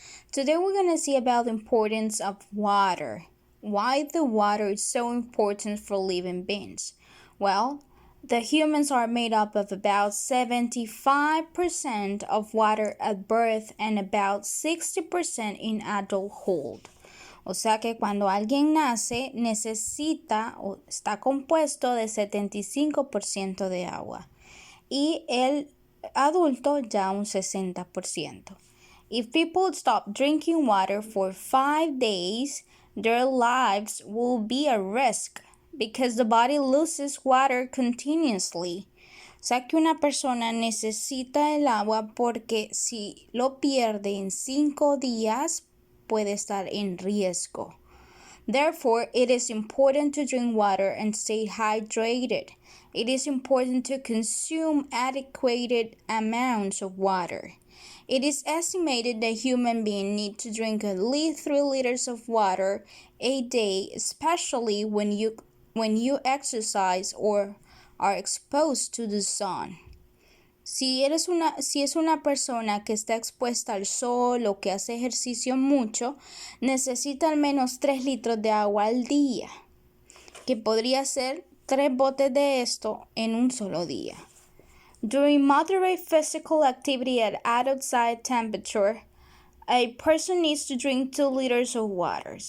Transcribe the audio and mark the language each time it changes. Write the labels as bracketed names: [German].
[English] Today we're going to see about the importance of water. Why the water is so important for living beings. Well, the humans are made up of about 75% of water at birth and about 60% in adulthood. [Spanish] O sea que cuando alguien nace necesita o está compuesto de 75% de agua y el adulto ya un 60%. [English] If people stop drinking water for 5 days, their lives will be at risk because the body loses water continuously. [Spanish] O sea que una persona necesita el agua porque si lo pierde en 5 días, puede estar en riesgo. [English] Therefore, it is important to drink water and stay hydrated. It is important to consume adequate amounts of water. It is estimated that human beings need to drink at least 3 liters of water a day, especially when you exercise or are exposed to the sun. [Spanish] Si es una persona que está expuesta al sol o que hace ejercicio mucho, necesita al menos 3 litros de agua al día, que podría ser 3 botes de esto en un solo día. [English] During moderate physical activity at outside temperature, a person needs to drink 2 liters of water.